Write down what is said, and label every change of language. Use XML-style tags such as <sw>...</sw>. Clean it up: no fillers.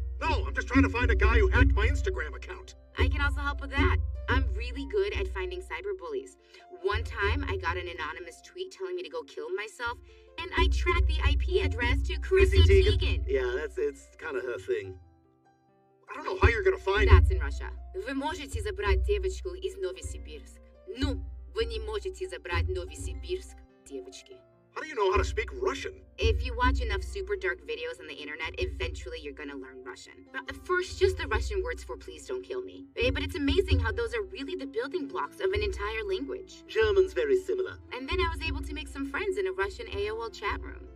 <en>No, I'm just trying to find a guy who hacked my Instagram account. I can also help with that. I'm really good at finding cyberbullies. One time, I got an anonymous tweet telling me to go kill myself, and I tracked the IP address to Chrissy Teigen. Yeah, it's kind of her thing. I don't know how you're gonna find That's in Russia.</en> <ru>Вы можете забрать девочку из Новосибирск. Ну, вы не можете забрать Новосибирск, девочки.</ru> <en>How do you know how to speak Russian? If you watch enough super dark videos on the internet, eventually you're gonna learn Russian. But at first, just the Russian words for please don't kill me. But it's amazing how those are really the building blocks of an entire language. German's very similar. And then I was able to make some friends in a Russian AOL chat room.</en>